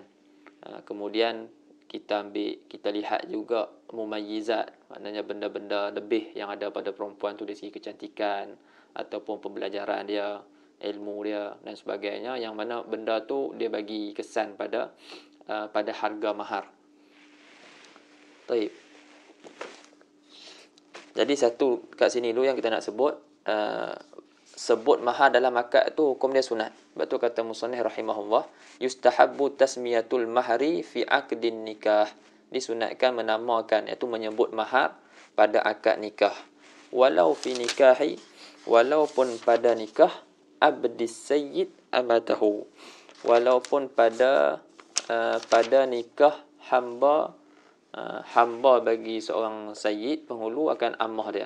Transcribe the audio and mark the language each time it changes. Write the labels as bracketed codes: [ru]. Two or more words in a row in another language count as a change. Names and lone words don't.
[ms] Kemudian kita lihat juga mumayyizat, maknanya benda-benda lebih yang ada pada perempuan tu dari segi kecantikan ataupun pembelajaran dia, ilmu dia dan sebagainya, yang mana benda tu dia bagi kesan pada harga mahar. Baik. Jadi satu kat sini dulu yang kita nak sebut, sebut mahar dalam akad tu hukum dia sunat. Sebab tu kata musannif rahimahullah, [ar] يستحب تسمية المهر في عقد النكاح. [ms] Disunatkan menamakan, iaitu menyebut mahar pada akad nikah. [ar] ولو في نكاح, [ms] walaupun pada nikah [ar] عبد السيد أمته. [ms] Walaupun pada nikah hamba bagi seorang sayyid, penghulu, akan ammah dia.